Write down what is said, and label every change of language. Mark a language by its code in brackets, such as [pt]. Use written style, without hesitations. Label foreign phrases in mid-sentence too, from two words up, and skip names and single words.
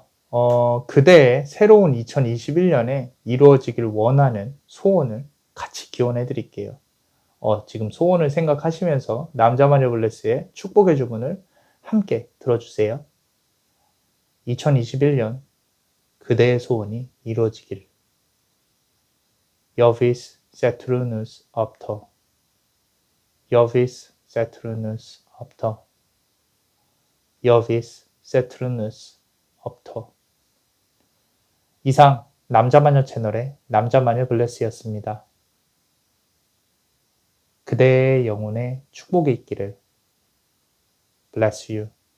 [ko] 그대의 새로운 2021년에 이루어지길 원하는 소원을 같이 기원해 드릴게요. 지금 소원을 생각하시면서 남자마녀 블레스의 축복의 주문을 함께 들어주세요. 2021년 그대의 소원이 이루어지길. [la] Jovis Saturnus Opter. Jovis Saturnus Opter. Jovis Saturnus Opter. [ko] 이상 남자마녀 채널의 남자마녀 블레스였습니다. 그대의 영혼에 축복이 있기를. [en] Bless you.